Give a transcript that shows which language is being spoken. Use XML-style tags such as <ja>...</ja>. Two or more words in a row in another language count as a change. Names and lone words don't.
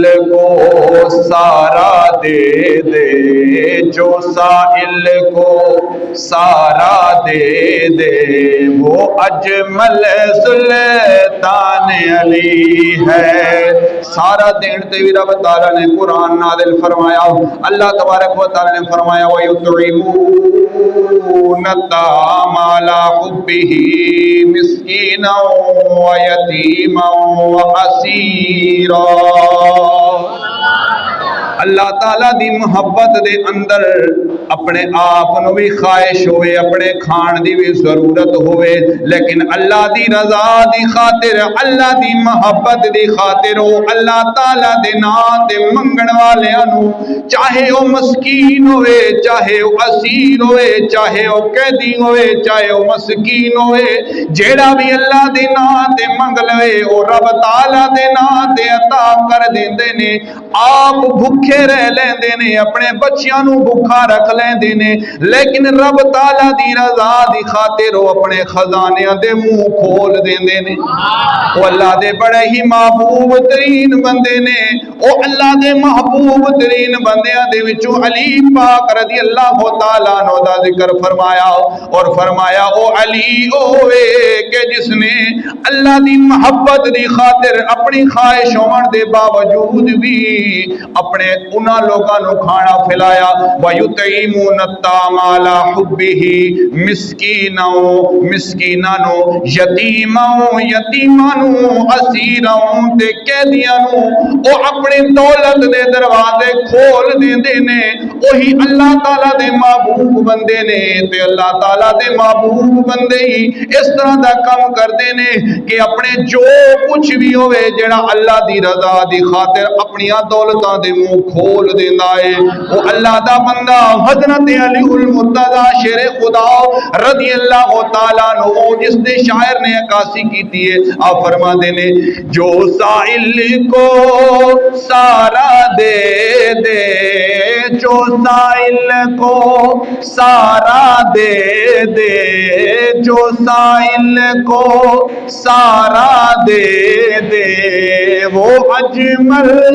<ur>کو سارا دے دے جو سائل کو سارا دے دے وہ اجمل سلطان علی ہے</ur> <pa>سارا دین تے بھی رب تعالیٰ نے قرآن نازل فرمایا اللہ تبارک و تعالیٰ نے فرمایا</pa> <ar>وَيُطْعِمُونَ الطَّعَامَ عَلَىٰ حُبِّهِ مِسْكِينًا وَيَتِيمًا</ar> <pa>وَأَسِيرًا اللہ تعالیٰ دی محبت دے اندر اپنے آپ نو بھی خواہش ہوئے اپنے کھان دی بھی ضرورت ہوئے لیکن اللہ دی رضا دی خاطر اللہ دی محبت دی خاطر وہ اللہ تعالیٰ دے نام دے منگن والے انو چاہے وہ مسکین ہوئے چاہے وہ اسیر ہوئے چاہے وہ قیدی ہوئے چاہے وہ مسکین ہوئے جیڑا بھی اللہ دے نام دے منگ لے وہ رب تعالیٰ دے نام دے عطا کر دیندے نے آپ بھکھے رہ لیندے نے اپنے بچیاں نو بھکھا رکھ لیندے نے لیکن رب تعالیٰ دی رضا دی خاطر وہ اپنے خزانیاں دے منہ کھول دیندے نے وہ اللہ دے بڑے ہی محبوب ترین بندے نے وہ اللہ دے محبوب ترین بندیاں دے وچوں علی پاک رضی اللہ تعالیٰ عنہ دا ذکر فرمایا اور فرمایا او علی اوے کہ جس نے اللہ دی محبت دی خاطر اپنی خواہش ہون دے باوجود بھی اپنے انہاں لوگاں نو کھانا کھلایا</pa> <ar>وَيُطْعِمُونَ الطَّعَامَ عَلَىٰ حُبِّهِ</ar> <pa>مسکیناں نو یتیماں نو اسیراں تے قیدیاں نو او اپنے دولت دے دروازے کھول دیندے نے وہی اللہ تعالیٰ دے محبوب بندے نے تے اللہ تعالیٰ دے محبوب بندے ہی اس طرح دا کم کردے نے کہ اپنے جو کچھ بھی ہوئے جڑا اللہ دی رضا دی خاطر اپنی دولتاں دے منہ کھول دیندا ہے وہ اللہ دا بندہ حضرت علی المرتضی شیر خدا رضی اللہ تعالیٰ عنہ جس نے شاعر نے عکاسی کی ہے آپ فرما دینے</pa> <ur>جو سائل کو سارا دے دے جو سائل کو سارا دے دے جو سائل کو سارا دے دے وہ اجمل</ur>